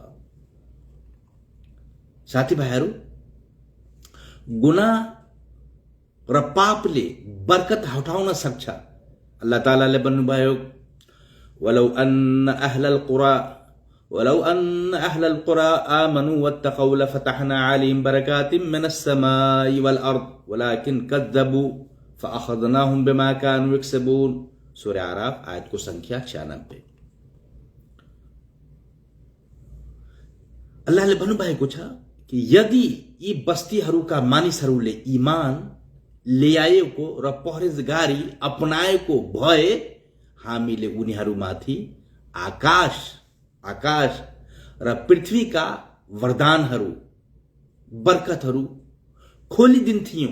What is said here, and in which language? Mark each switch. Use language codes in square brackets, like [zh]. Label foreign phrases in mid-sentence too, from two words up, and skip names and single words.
[ne] साथीभाइहरू, गुनाह र पापले बरकत हटाउन सक्छ। अल्लाह तालाले भन्नुभयो, [ar] ولو أن أهل القرى آمنوا واتقوا لفتحنا عليهم بركات من السماء والأرض ولكن كذبوا فأخذناهم بما كانوا يكسبون. [ne] सूरह आराफ आयतको संख्या 96। अल्लाहले भन्नुभएको छ कि यदि यी बस्तीहरूका मानिसहरूले ईमान ल्याएको र परहेजगारी अपनाएको भए हामीले उनीहरूमाथि आकाश र पृथ्वीका वरदानहरू, बरकतहरू खोलिदिन्थ्यौं।